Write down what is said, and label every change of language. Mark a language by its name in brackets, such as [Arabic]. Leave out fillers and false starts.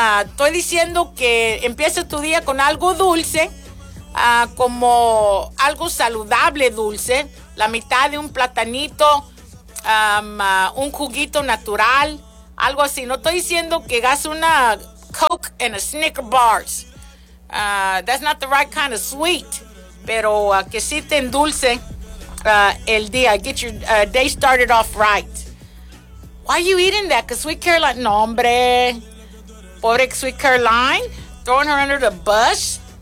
[Spanish] Estoy diciendo que empieces tu día con algo dulce, como algo saludable dulce, la mitad de un platanito. Un juguito natural, algo así. No estoy diciendo que hagas una [English] Coke and a Snicker bars. That's not the right kind of sweet. [Spanish] Pero que sí te endulce el día. [English] Get your day started off right. Why are you eating that? Because Sweet Caroline. [Spanish] No, hombre. Pobre [English] Sweet Caroline. Throwing her under the bus.